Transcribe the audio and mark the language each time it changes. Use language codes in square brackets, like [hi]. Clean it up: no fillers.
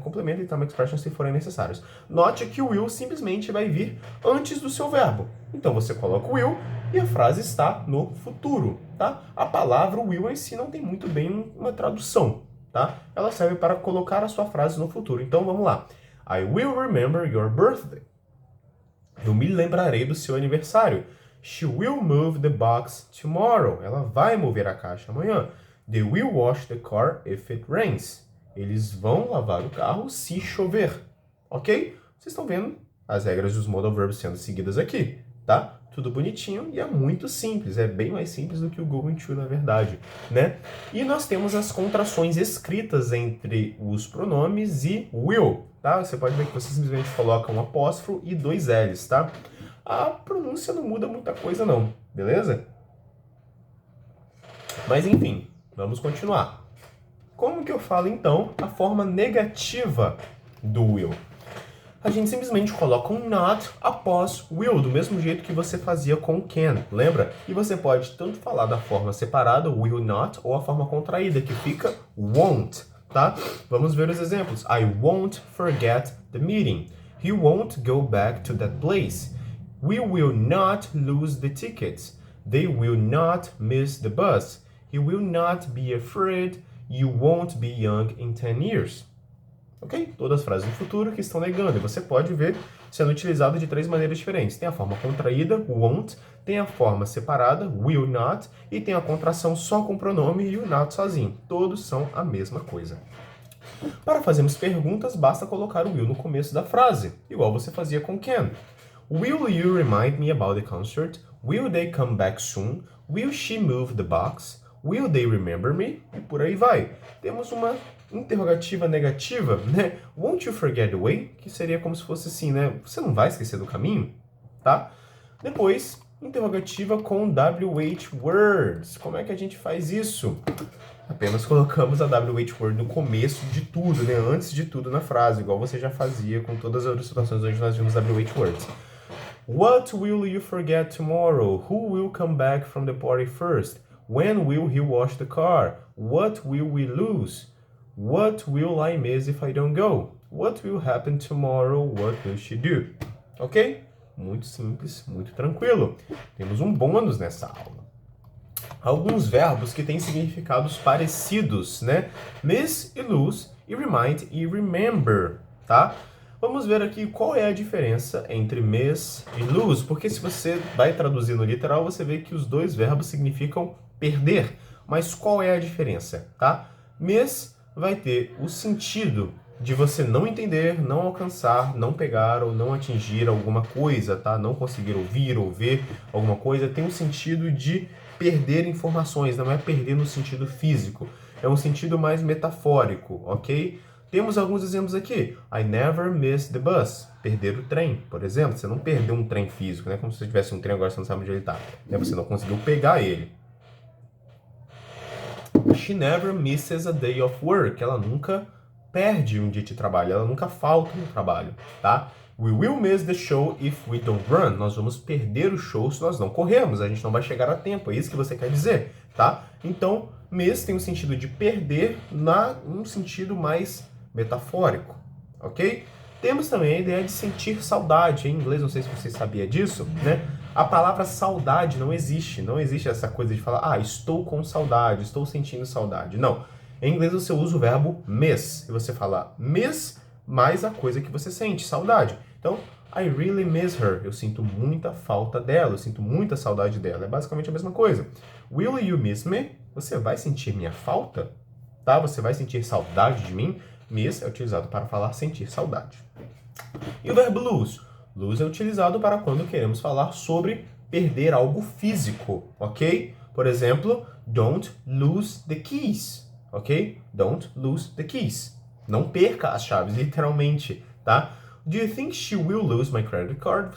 [pt] Complemento e time expression se forem necessários. Note que o will simplesmente vai vir antes do seu verbo. Então você coloca o will e a frase está no futuro, tá? A palavra will em si não tem muito bem uma tradução, tá? Ela serve para colocar a sua frase no futuro. Então vamos lá. [en] I will remember your birthday. [pt] Eu me lembrarei do seu aniversário. [en] She will move the box tomorrow. [pt] Ela vai mover a caixa amanhã. [en] They will wash the car if it rains. [pt] Eles vão lavar o carro se chover. Ok? Vocês estão vendo as regras dos modal verbs sendo seguidas aqui, tá? Tudo bonitinho e é muito simples. É bem mais simples do que o going to, na verdade, né? E nós temos as contrações escritas entre os pronomes e will, tá? Você pode ver que você simplesmente coloca um apóstrofo e dois L's, tá? A pronúncia não muda muita coisa não, beleza? Mas enfim, vamos continuar. Como que eu falo então a forma negativa do will? A gente simplesmente coloca um not após will, do mesmo jeito que você fazia com can, lembra? E você pode tanto falar da forma separada, will not, ou a forma contraída, que fica won't, tá? Vamos ver os exemplos. [en] I won't forget the meeting. He won't go back to that place. We will not lose the tickets. They will not miss the bus. He will not be afraid. You won't be young in 10 years. Ok? [pt] Todas as frases do futuro que estão negando. E você pode ver sendo utilizado de três maneiras diferentes. Tem a forma contraída, won't, tem a forma separada, will not, e tem a contração só com o pronome e o not sozinho. Todos são a mesma coisa. Para fazermos perguntas, basta colocar o will no começo da frase, igual você fazia com can. [en] Will you remind me about the concert? Will they come back soon? Will she move the box? Will they remember me? [pt] E por aí vai. Temos uma interrogativa negativa, né? [en] Won't you forget the way? [pt] Que seria como se fosse assim, né? Você não vai esquecer do caminho, tá? Depois, interrogativa com WH words. Como é que a gente faz isso? Apenas colocamos a WH word no começo de tudo, né? Antes de tudo na frase, igual você já fazia com todas as outras situações onde nós vimos WH words. [en] What will you forget tomorrow? Who will come back from the party first? When will he wash the car? What will we lose? What will I miss if I don't go? What will happen tomorrow? What will she do? Ok? [pt] Muito simples, muito tranquilo. Temos um bônus nessa aula. Alguns verbos que têm significados parecidos, né? Miss e lose, e remind e remember, tá? Vamos ver aqui qual é a diferença entre miss e lose, porque se você vai traduzir no literal, você vê que os dois verbos significam perder. Mas qual é a diferença, tá? Miss vai ter o sentido de você não entender, não alcançar, não pegar ou não atingir alguma coisa, tá? Não conseguir ouvir ou ver alguma coisa, tem um sentido de perder informações, não é perder no sentido físico, é um sentido mais metafórico, ok? Temos alguns exemplos aqui. [en] I never miss the bus. [pt] Perder o trem, por exemplo. Você não perdeu um trem físico, né? Como se você tivesse um trem agora você não sabe onde ele está. Você não conseguiu pegar ele. [en] She never misses a day of work. [pt] Ela nunca perde um dia de trabalho. Ela nunca falta no trabalho, tá? [en] We will miss the show if we don't run. [pt] Nós vamos perder o show se nós não corrermos. A gente não vai chegar a tempo. É isso que você quer dizer, tá? Então, miss tem o sentido de perder num sentido mais metafórico, ok? Temos também a ideia de sentir saudade. Em inglês, não sei se você sabia disso, né? A palavra saudade não existe. Não existe essa coisa de falar, estou com saudade, estou sentindo saudade. Não. Em inglês, você usa o verbo miss. E você fala miss mais a coisa que você sente, saudade. Então, [en] I really miss her. [pt] Eu sinto muita falta dela, eu sinto muita saudade dela. É basicamente a mesma coisa. [en] Will you miss me? [pt] Você vai sentir minha falta? Tá? Você vai sentir saudade de mim? Miss é utilizado para falar sentir saudade. E o verbo lose? Lose é utilizado para quando queremos falar sobre perder algo físico, ok? Por exemplo, [en] don't lose the keys, ok? Don't lose the keys. [pt] Não perca as chaves, literalmente, tá? [en] Do you think she will lose my credit card?